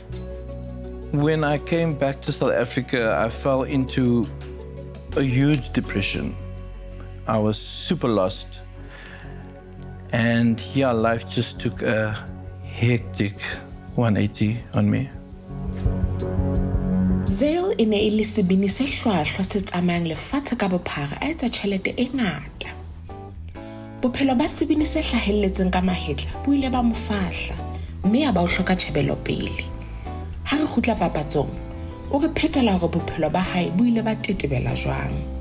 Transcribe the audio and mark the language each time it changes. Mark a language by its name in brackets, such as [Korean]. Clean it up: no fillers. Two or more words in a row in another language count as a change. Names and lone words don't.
[English] When I came back to South Africa, I fell into a huge depression. I was super lost. And yeah, life just took a hectic 180 on me. [Southern Sotho] Zale e ne e le sebini se hlwahlwa se tsamayang lefatshe ka bophara a etsa tjhelete e ngata. Bophelo ba sebini se hlahelletseng ka mahetla bo ile ba mo fahla, mme a ba o hloka tjhebelo pele. Ha re kgutla papatsong, o re phetela hore bophelo ba hae bo ile ba tetebela jwang.